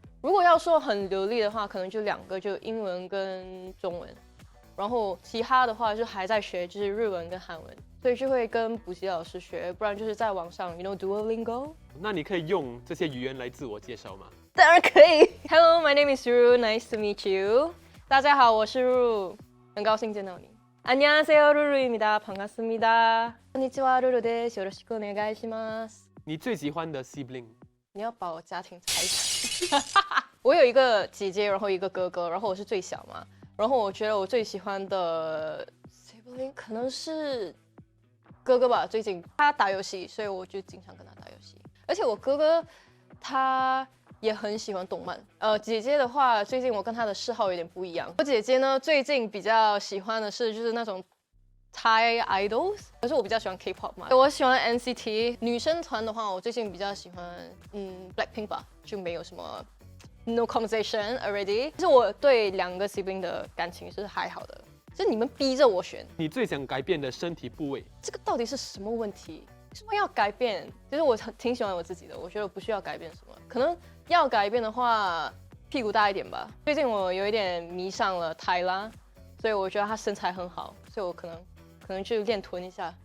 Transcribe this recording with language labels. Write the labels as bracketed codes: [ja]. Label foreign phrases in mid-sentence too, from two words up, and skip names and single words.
[zh] 如果要说很流利的话，可能就2个，就英文跟中文。然后其他的话就还在学，就是日文跟韩文，所以就会跟补习老师学，不然就是在网上 Duolingo。那你可以用这些语言来自我介绍吗？当然可以。Hello, [en] my name is Ru. Nice to meet you. [zh] 大家好，我是 Ru， 很高兴见到你。안녕하세요, [ko] 루루입니다. [ja] 반갑습니다. konnichiwa, Ruです. よろしくお願いします。 [zh] 你最喜欢的 sibling？你要把我家庭拆散。我有一个姐姐，然后一个哥哥，然后我是最小嘛。然后我觉得我最喜欢的 sibling 可能是哥哥吧。最近他打游戏，所以我就经常跟他打游戏。而且我哥哥他也很喜欢动漫。姐姐的话，最近我跟她的嗜好有点不一样。我姐姐呢，最近比较喜欢的是就是那种 [en] Thai idols， [zh] 可是我比较喜欢 K-pop 嘛。我喜欢 NCT。女生团的话，我最近比较喜欢Blackpink 吧，就没有什么 [en] no conversation already。 [zh] 就是我对2个 sibling 的感情是还好的，就是你们逼着我选。你最想改变的身体部位？这个到底是什么问题？为什么要改变？其实我挺喜欢我自己的，我觉得不需要改变什么。可能要改变的话，屁股大一点吧。最近我有一点迷上了泰拉，所以我觉得她身材很好，所以我可能去练臀一下。